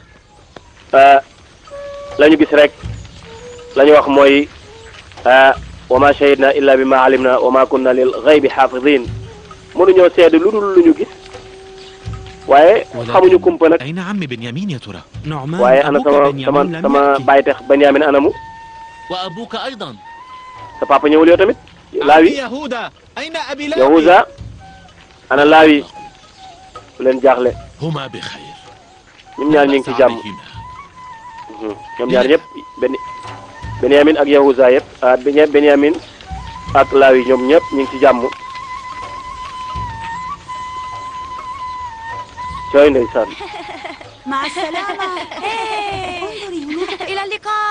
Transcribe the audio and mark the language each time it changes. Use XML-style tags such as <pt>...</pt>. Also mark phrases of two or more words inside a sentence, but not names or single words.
<wo>la ñu gis rek la ñu wax mooy</wo> <ar>وما شهدنا إلا بما علمنا وما كنا للغيب حافظين</ar> <wo>mënuñoo seede lu dul lu ñu gis waaye xamuñu kumpa nag waaye ana sama bàyyi tax Benyamin anamu sa papa ñëwul yow tamit laawi Yahuza ana Laawi bu leen jaaxle</wo> <ar>هما بخير</ar> <wo>ñoom ñaar ñu ngi ci jàmm ñoom ñaar ñëpp Benyamin ak Yahuza yëpp Benyamin ak Laawi ñoom ñëpp ñu ngi ci jàmm cooy ndeysaan</wo> <ar>مع السلامة. انظري هناك. إلى اللقاء.</ar>